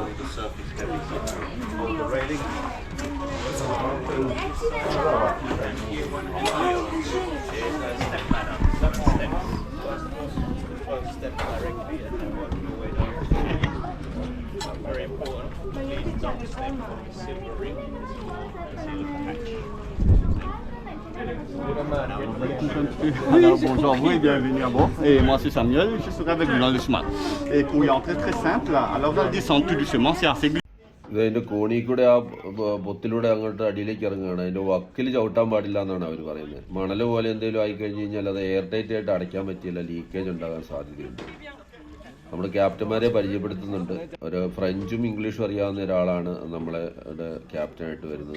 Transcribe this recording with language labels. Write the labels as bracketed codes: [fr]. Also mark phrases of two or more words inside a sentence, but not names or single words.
[en] The surface heavy. Hold the railing. Thank you. Step ladder. 7 steps. First step directly and then working your way down. Very important. Please don't step on the silver ring. See the hatch. [fr] Alors bonjour à vous et bienvenue à bord. Et moi c'est Samuel, je serai avec vous dans le chemin. Et pour y entrer très simple, alors on descend tout doucement, c'est assez glissant. [ml] ഇതിൻ്റെ കോണിൽ കൂടെ ആ പൊത്തിലൂടെ അങ്ങോട്ട് അടിയിലേക്ക് ഇറങ്ങുകയാണ്. അതിൻ്റെ വക്കിൽ ചവിട്ടാൻ പാടില്ല എന്നാണ് അവർ പറയുന്നത്. മണൽ പോലെ എന്തെങ്കിലും ആയിക്കഴിഞ്ഞ് കഴിഞ്ഞാൽ അത് [en] air tight [ml] ആയിട്ട് അടയ്ക്കാൻ പറ്റില്ല, ലീക്കേജ് ഉണ്ടാകാൻ സാധ്യതയുണ്ട്. നമ്മുടെ ക്യാപ്റ്റന്മാരെ പരിചയപ്പെടുത്തുന്നുണ്ട്. ഒരു ഫ്രഞ്ചും ഇംഗ്ലീഷും അറിയാവുന്ന ഒരാളാണ് നമ്മളെ ക്യാപ്റ്റനായിട്ട് വരുന്നത്.